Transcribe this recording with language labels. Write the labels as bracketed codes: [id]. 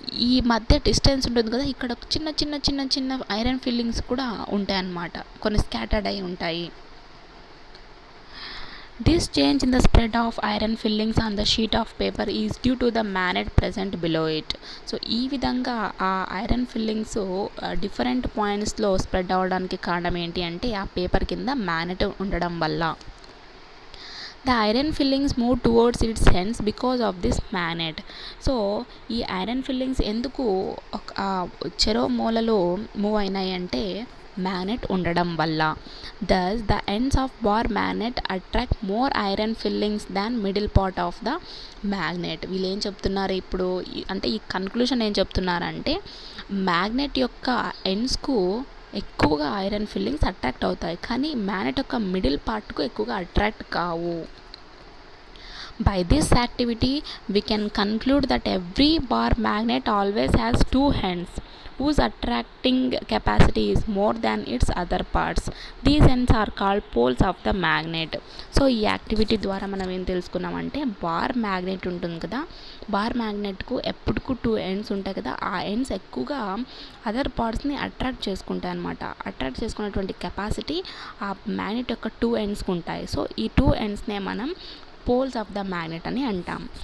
[te] ఈ మధ్య డిస్టెన్స్ ఉంటుంది కదా, ఇక్కడ చిన్న చిన్న చిన్న చిన్న ఐరన్ ఫిల్లింగ్స్ కూడా ఉంటాయి అన్నమాట, కొన్ని స్కాటర్డ్ అయి ఉంటాయి. [en] This change in the spread of iron fillings on the sheet of paper is due to the magnet present below it. [te] So ఈ విధంగా ఆ ఐరన్ ఫిల్లింగ్స్ డిఫరెంట్ పాయింట్స్లో స్ప్రెడ్ అవ్వడానికి కారణం ఏంటి అంటే, ఆ పేపర్ కింద మ్యాగ్నెట్ ఉండడం వల్ల. [en] The iron fillings move towards its ends because of this magnet. [te] So ఈ ఐరన్ ఫిల్లింగ్స్ ఎందుకు చెరో మూలలో మూవ్ అయినాయి అంటే, మ్యాగ్నెట్ ఉండడం వల్ల. [en] Thus the ends of bar magnet attract more iron fillings than middle part of the magnet. [te] వీళ్ళు ఏం చెప్తున్నారు ఇప్పుడు అంటే, ఈ కన్క్లూషన్ ఏం చెప్తున్నారంటే, మ్యాగ్నెట్ యొక్క ఎండ్స్కు ఎక్కువగా ఐరన్ ఫిల్లింగ్స్ అట్రాక్ట్ అవుతాయి, కానీ మ్యాగ్నెట్ యొక్క మిడిల్ పార్ట్కు ఎక్కువగా అట్రాక్ట్ కావు. [en] By this activity, we can conclude that every bar magnet always has two ends whose attracting capacity is more than its other parts. These ends are called poles of the magnet. [te] So ఈ activity ద్వారా మనం ఏం తెలుసుకున్నామంటే, bar magnet ఉంటుంది కదా, bar మ్యాగ్నెట్కు ఎప్పుడుకు two ends ఉంటాయి కదా, ఆ ends ఎక్కువగా అదర్ పార్ట్స్ని అట్రాక్ట్ చేసుకుంటాయి అనమాట. అట్రాక్ట్ చేసుకున్నటువంటి కెపాసిటీ ఆ మ్యాగ్నెట్ యొక్క టూ ఎండ్స్కి ఉంటాయి. సో ఈ టూ ఎండ్స్నే మనం పోల్స్ ఆఫ్ ద మ్యాగ్నెట్ అని అంటాం.